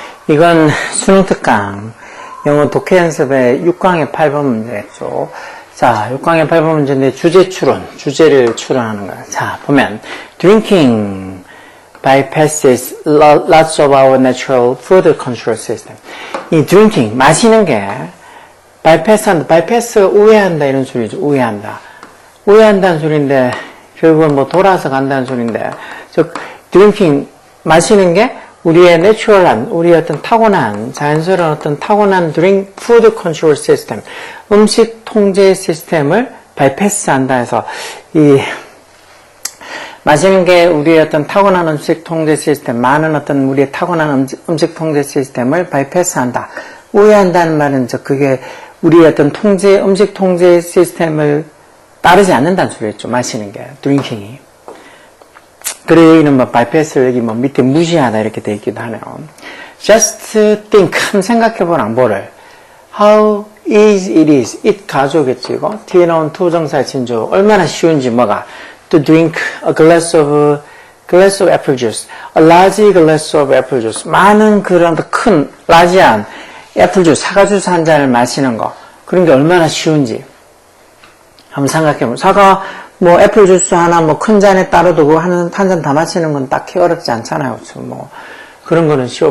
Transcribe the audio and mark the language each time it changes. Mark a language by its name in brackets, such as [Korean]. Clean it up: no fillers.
[Korean] 이건 수능 특강 영어 독해 연습의 6강의 8번 문제였죠. 자, 6강의 8번 문제인데 주제를 추론하는 거야. 자, 보면 [English] drinking bypasses lots of our natural food control system. [Korean] 이 drinking, 마시는 게 bypass가 우회한다 이런 소리죠. 우회한다는 소리인데 결국은 뭐 돌아서 간다는 소리인데 즉 drinking 마시는 게 우리의 내추럴한, 우리의 어떤 타고난, 자연스러운 어떤 타고난 food control system, 음식 통제 시스템을 bypass한다 해서, 마시는 게 우리의 어떤 타고난 음식 통제 시스템, 많은 어떤 우리의 타고난 음식 통제 시스템을 bypass한다. 우회한다는 말은 그게 우리의 어떤 음식 통제 시스템을 따르지 않는다는 소리였죠. 마시는 게, drinking이. 그래, 여기는 bypass를 여기 밑에 무시하다 이렇게 되어 있기도 하네요. [English] Just think, [Korean] 한번 생각해보라, 뭐를. [English] How easy it is. [Korean] it 가져오겠지, 이거. 뒤에 나온 투정사 진조. 얼마나 쉬운지, 뭐가. [English] To drink a glass of apple juice. A large glass of apple juice. [Korean] 많은 그런 큰, 라지한 애플 주스, 사과 주스 한 잔을 마시는 거. 그런 게 얼마나 쉬운지. 한번 생각해보라. 애플 주스 하나 큰 잔에 따로 두고 한 잔 다 마시는 건 딱히 어렵지 않잖아요. 그런 거는 쉬워.